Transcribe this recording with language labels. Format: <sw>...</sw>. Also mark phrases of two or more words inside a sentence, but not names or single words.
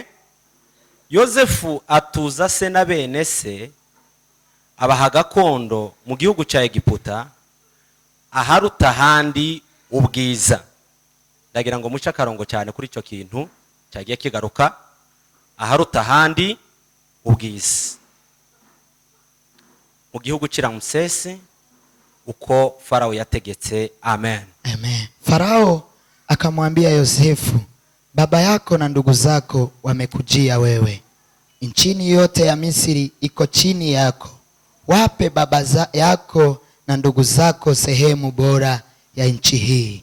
<rw>Yosefu atuza se na bene se abaha gakondo mu gihugu cya Egiputa aharuta handi ubwiza. Ndagira ngo muce akarongo cyane kuri icyo kintu cyagiye kigaruka, aharuta handi ubwiza, mu gihugu cy'Ramsesi uko Farao yategetse. Amen. Amen.</rw> <sw>Farao akamwambia Yosefu, baba yako na ndugu zako wamekujia wewe. Nchini yote ya Misri iko chini yako. Wape baba yako na ndugu zako sehemu bora ya nchi hii.</sw>